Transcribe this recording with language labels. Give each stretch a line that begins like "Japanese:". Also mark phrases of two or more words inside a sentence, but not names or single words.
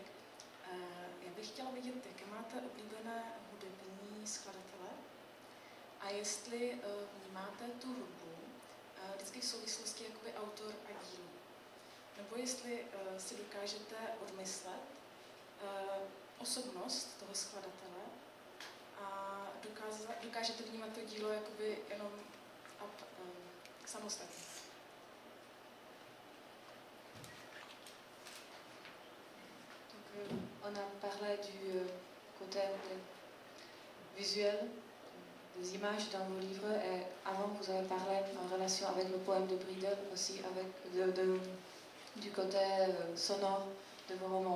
Czech: Já bych chtěla vědět, jaké máte oblíbené hudební skladatele a jestli vnímáte tu hudbu vždycky v souvislosti jakoby autor a dílo. Nebo jestli si dokážete odmyslet osobnost toho skladatele a dokážete vnímat to dílo jakoby jenom samostatně.
French: Donc, on a parlé du côté visuel, des images dans vos livres, et avant vous avez parlé en relation avec le poème de Bridel, aussi avec du côté sonore de vos romans.